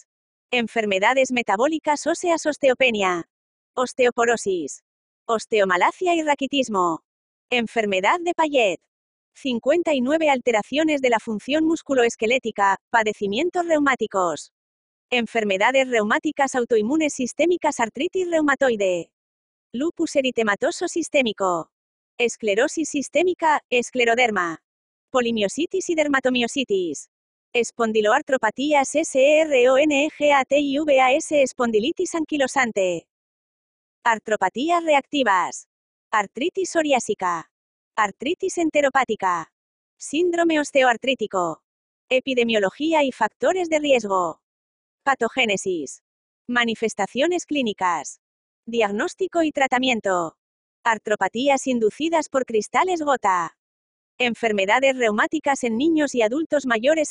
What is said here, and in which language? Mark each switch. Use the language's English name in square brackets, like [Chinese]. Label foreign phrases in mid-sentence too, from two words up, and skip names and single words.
[Spanish] Enfermedades metabólicas óseas, osteopenia. Osteoporosis. Osteomalacia y raquitismo. Enfermedad de Payet. 59 alteraciones de la función musculoesquelética, padecimientos reumáticos. Enfermedades reumáticas autoinmunes sistémicas, artritis reumatoide. Lupus eritematoso sistémico. Esclerosis sistémica, escleroderma. Polimiositis y dermatomiositis. Espondiloartropatías SERONEGATIVAS, espondilitis anquilosante. Artropatías reactivas. Artritis psoriásica. Artritis enteropática. Síndrome osteoartrítico. Epidemiología y factores de riesgo. Patogénesis. Manifestaciones clínicas. Diagnóstico y tratamiento. Artropatías inducidas por cristales gota. Enfermedades reumáticas en niños y adultos mayores.